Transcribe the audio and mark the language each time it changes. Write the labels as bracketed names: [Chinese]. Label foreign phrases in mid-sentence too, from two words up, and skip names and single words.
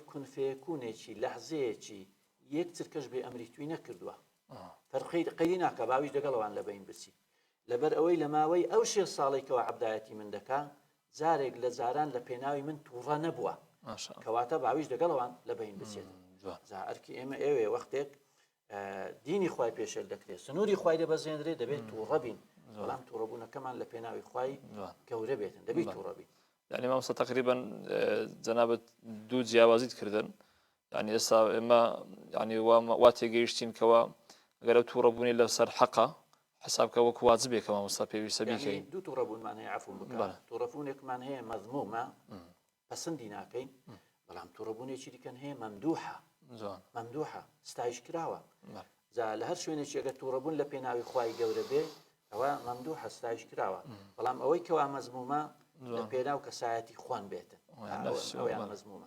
[Central Kurdish] کونفەیەکوونێکی لەحزەیەکی یەک چرکەش بێ ئەمری توی نەکردووە فەرقی قەیدی ناکە باویش دەگەڵەوان لە بین بچی لەبەر ئەوەی لە ماوەی ئەو 6 ساڵێکەوە عەبدایەتی من دەکا جارێک لە جاران لە پێناوی من تووڕە نەبووە کەواتە باویش دەگەڵەوان لە بین بچێت ئەرکی ئێمە ئێوێ وەختێک دینی خوای پێشێل دەکرێت سنووری خوای دەبەزێنرێت دەبێت تووڕە بین بەڵام تووڕەبوونەکەمان لە پێناوی خوای گەورە بێتن دەبێت تووڕە بین يعني ما مستە تقريبا جنابەت دوو جیاوازیت کردن يعني ئێستا ئێمە يعني وا تێگەیشتین کەوە ئەگەر ئەو تووڕەبوونی لەسەر حەقە حسابکە وەک واجبێکە مامۆستا پێویستە بیکەین دوو تووڕەبوونمان هەیە عەفو بکە تووڕەبوونێکمان هەیە مەذمومە پەسەندی ناکەین بەڵام تووڕەبوونێکی دیکەن هەیە مەمدوحە ستایش کراوە لە هەر شوێنێکی ئەگەر تووڕەبوون لە پێناوی خوای گەورە بێ ئەوە مەمدوحە ستایش کراوە بەڵام ئەوەی کەوا مەزمومە لە پێناو کەسایەتی خوان بێتن ئەویان مەزمومە